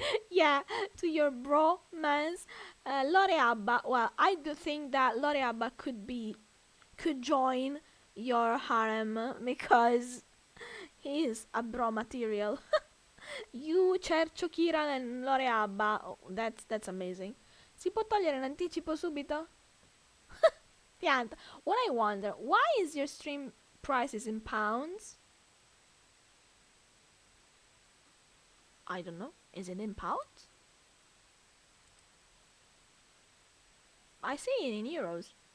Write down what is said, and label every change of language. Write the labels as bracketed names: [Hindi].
[English] Yeah, to your bromance, Lore Abba. Well, I do think that Lore Abba could join your harem because he is a bro material. You, Cercio, Kiran, and Lore Abba. Oh, that's amazing. [Italian] Si può togliere l'anticipo subito? Pianta. [English] What I wonder, why is your stream prices in pounds? I don't know. Is it in pounds? I see it in euros.